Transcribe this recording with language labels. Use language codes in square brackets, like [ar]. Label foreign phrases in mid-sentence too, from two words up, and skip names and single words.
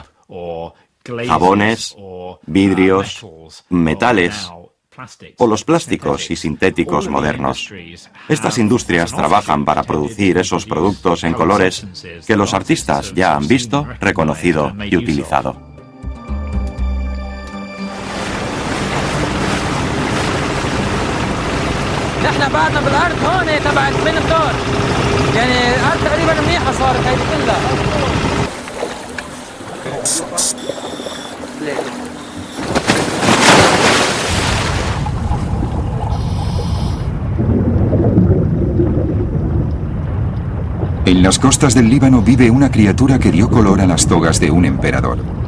[es] Jabones, vidrios, metales o los plásticos y sintéticos modernos. Estas industrias trabajan para producir esos productos en colores que los artistas ya han visto, reconocido y utilizado. [ar] احنا بعدنا بالارض هون تبع السمنتور يعني الارض تقريبا منيحه صارت هيدي كلها. [es] En las costas del Líbano vive una criatura que dio color a las togas de un emperador.